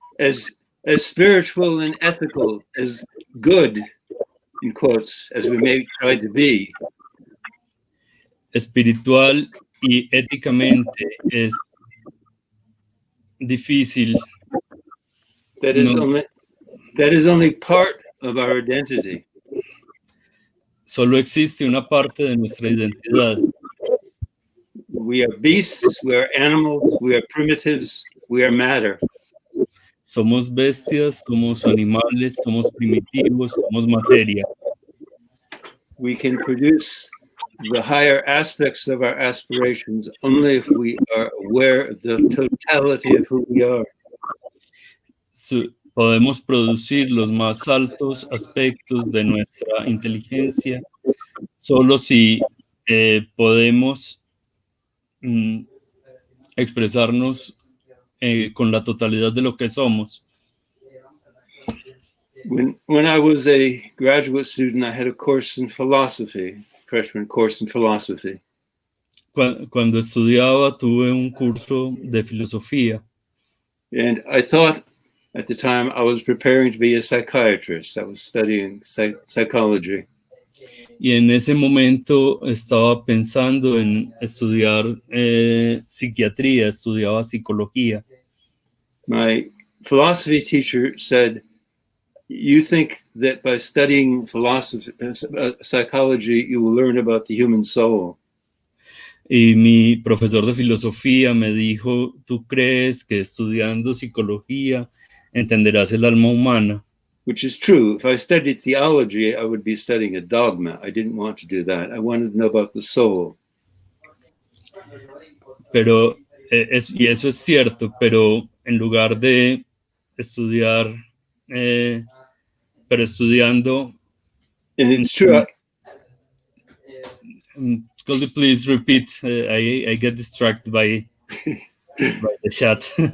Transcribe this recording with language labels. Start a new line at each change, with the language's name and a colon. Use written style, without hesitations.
English: As spiritual and ethical, as good, in quotes, as we may try to be,
Spanish: espiritual y éticamente es difícil.
English: That is only part of our identity.
Spanish: Solo existe una parte de nuestra identidad.
English: We are beasts, we are animals, we are primitives, we are matter.
Spanish: Somos bestias, somos animales, somos primitivos, somos materia.
English: We can produce the higher aspects of our aspirations only if we are aware of the totality of who we are.
Spanish: Podemos producir los más altos aspectos de nuestra inteligencia solo si podemos expresarnos con la totalidad de lo que somos.
English: When I was a graduate student, I had a course in philosophy, freshman course in philosophy.
Spanish: Cuando estudiaba, tuve un curso de filosofía.
English: And I thought at the time I was preparing to be a psychiatrist. I was studying psychology.
Spanish: Y en ese momento estaba pensando en estudiar psiquiatría, estudiaba psicología.
English: My philosophy teacher said, you think that by studying psychology, you will learn about the human soul.
Spanish: Y mi profesor de filosofía me dijo, ¿tú crees que estudiando psicología entenderás el alma humana?
English: Which is true. If I studied theology, I would be studying a dogma. I didn't want to do that. I wanted to know about the soul.
Spanish: Pero, y eso es cierto, pero en lugar de estudiar, pero estudiando...
English: And it's true. Could you please repeat? I get distracted by the chat.